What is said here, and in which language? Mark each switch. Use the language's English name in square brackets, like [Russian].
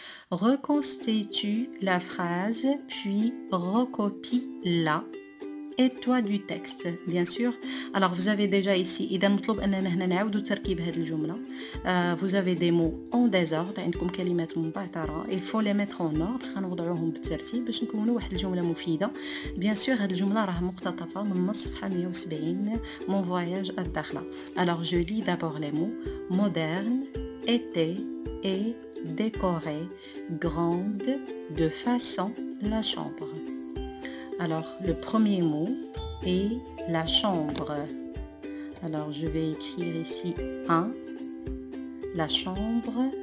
[French] Reconstitue la phrase, puis recopie-la. Et toi du texte, bien sûr. Alors, vous avez déjà ici, [Arabic] إذا مطلوب أننا هنا نعاودوا تركيب هذه الجملة. [French] Vous avez des mots en désordre, [Arabic] عندكم كلمات مبعثرة. [French] Il faut les mettre en ordre. [Arabic] غنوضعوهم بالترتيب باش نكونوا واحد الجملة مفيدة. [French] Bien sûr, [Arabic] هذه الجملة راه مقتطفة من نص صفحة 170 Mon voyage الداخلة. [French] Alors, je lis d'abord les mots. Moderne, été et décoré, grande, de façon, la chambre. Alors, le premier mot est la chambre. Alors, je vais écrire ici 1, la chambre.